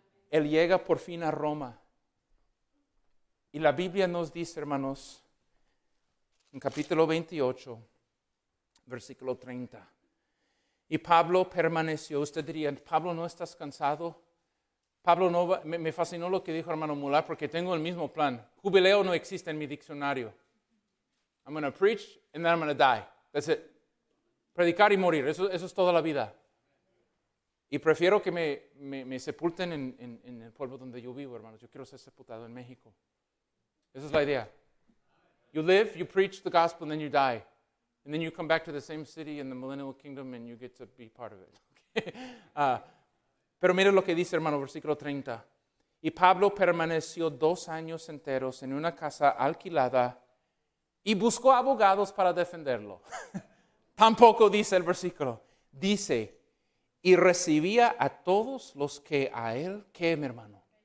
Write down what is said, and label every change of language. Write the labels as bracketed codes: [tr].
[es] Él llega por fin a Roma. Y la Biblia nos dice, hermanos, en capítulo 28, versículo 30. Y Pablo permaneció. Usted diría, Pablo, ¿no estás cansado? Pablo, no va, me fascinó lo que dijo hermano Mular, porque tengo el mismo plan. Jubileo no existe en mi diccionario. [en] I'm going to preach and then I'm going to die. That's it. [es] Predicar y morir, eso es toda la vida. Y prefiero que me sepulten en el pueblo donde yo vivo, hermanos. Yo quiero ser sepultado en México. Esa es la idea. [en] You live, you preach the gospel, and then you die. And then you come back to the same city in the millennial kingdom and you get to be part of it. Okay? [es] Pero mire lo que dice, hermano, versículo 30. Y Pablo permaneció 2 años enteros en una casa alquilada y buscó abogados para defenderlo. Tampoco dice el versículo. Dice, y recibía a todos los que a él, ¿qué, mi hermano?